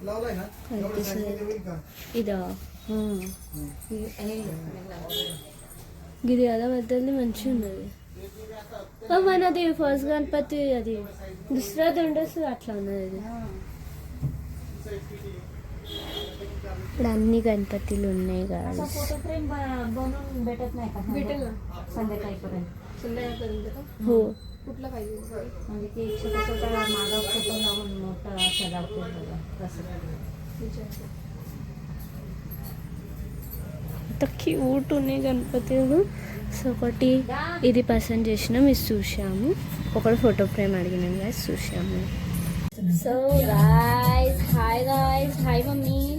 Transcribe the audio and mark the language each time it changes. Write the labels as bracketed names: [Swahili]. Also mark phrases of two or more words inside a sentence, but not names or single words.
[Telugu] ఇదా ఇది కదా పెద్దది మంచిగా ఉన్నది. మనది ఫస్ట్ గణపతి అది దుసరాది ఉండొస్తుంది అట్లా ఉన్నది. ఇది ఇప్పుడు అన్ని గణపతిలు ఉన్నాయి కదా. [Marathi] हो कुठला पाहिजे म्हणजे ते छोटा छोटा मागं फोटो लावून मोठा सजावतो बघा तसं [Telugu] అంత క్యూట్ ఉన్నాయి గణపతులు. సో ఒకటి ఇది పసంद చేసినాం, ఇది చూసాము. ఒకటి ఫోటో ఫ్రేమ్ అడిగినాం గాయస్, చూసాము. సో గాయస్ హాయ్ మమ్మీ.